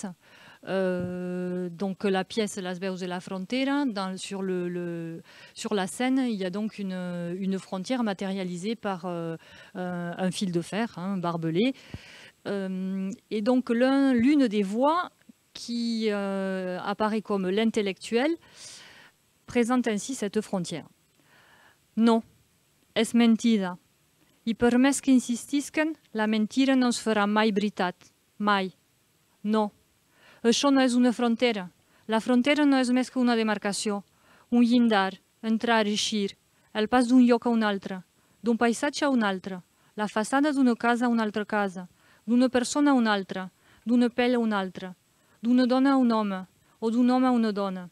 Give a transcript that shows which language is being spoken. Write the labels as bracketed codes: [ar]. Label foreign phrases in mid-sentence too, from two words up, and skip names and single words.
[fr] Donc, la pièce Las Veus de la Frontera, sur la scène, il y a donc une frontière matérialisée par un fil de fer, hein, barbelé. Et donc, l'une des voix qui apparaît comme l'intellectuel présente ainsi cette frontière. [ca] No, es mentida. I per més que insistisquen, la mentira no es farà mai veritat. Mai. No. Això no és una frontera. La frontera no és més que una demarcació, un llindar, entrar i eixir, el pas d'un lloc a un altre, d'un paisatge a un altre, la façana d'una casa a una altra casa, d'una persona a una altra, d'una pell a una altra, d'una dona a un home o d'un home a una dona.